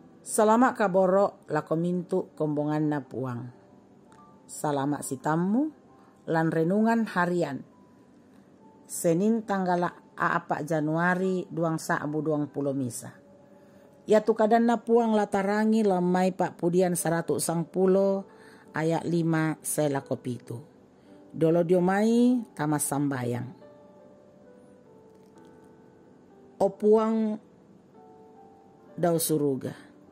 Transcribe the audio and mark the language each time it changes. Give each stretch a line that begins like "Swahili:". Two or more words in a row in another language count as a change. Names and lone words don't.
Toraja-Sa'dan: Salama kaboro lako mintu kombongan na puang. Salama si tamu lan renungan harian.
Indonesian: Senin tanggal 4 Januari 2020 misa.
Toraja-Sa'dan: Ya tukadan na puang latarangi lamai pak pudian 110 ayat 5 selako pitu. Dolo diomai tamas sambayang. O puang daw suruga.